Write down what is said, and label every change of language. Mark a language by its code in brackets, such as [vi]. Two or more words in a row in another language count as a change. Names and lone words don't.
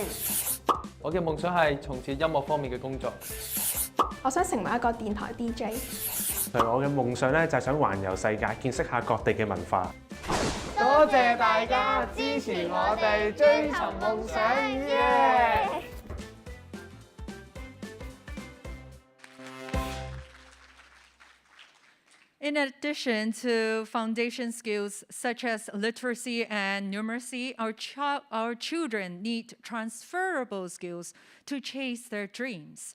[yue] 我嘅夢想係從事音樂方面嘅工作。我想成為一個電台 DJ。我嘅夢想咧就係想環遊世界，見識下各地嘅文化。多謝大家支持我哋追尋夢想耶！ [en] In addition to foundation skills such as literacy and numeracy, our children need transferable skills to chase their dreams.